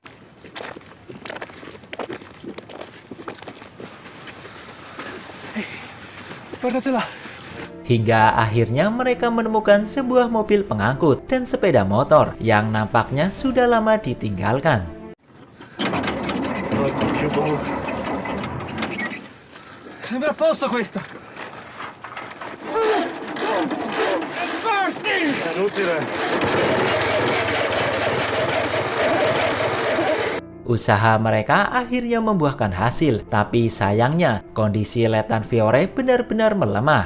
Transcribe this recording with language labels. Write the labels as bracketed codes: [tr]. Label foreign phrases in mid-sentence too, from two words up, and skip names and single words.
[id] Hingga akhirnya mereka menemukan sebuah mobil pengangkut dan sepeda motor yang nampaknya sudah lama ditinggalkan. [it] Sembra a posto questo. [id] Usaha mereka akhirnya membuahkan hasil, tapi sayangnya kondisi Letnan Fiore benar-benar melemah.